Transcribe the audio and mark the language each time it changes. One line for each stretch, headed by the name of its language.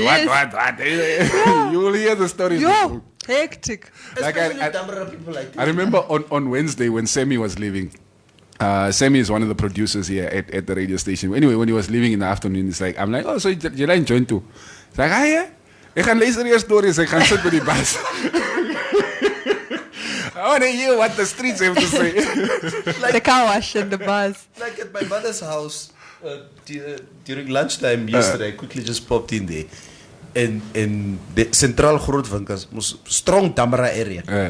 English: Yes.
Afrikaans: wat.
English: You will hear the stories. Yo, hectic. Like people like I remember on Wednesday when Sammy was leaving. Sammy is one of the producers here at the radio station. Anyway, when he was leaving in the afternoon, I'm like, oh,
Afrikaans: so jy lyn join toe.
English: He's like, ja.
Afrikaans: Ek gaan luister eers stories, ek gaan sit by die bus.
English: I want to hear what the streets have to say. The car wash and the bus. Like at my mother's house during lunchtime yesterday, I quickly just popped in there. In the Central Grootwinkels, strong Damara area.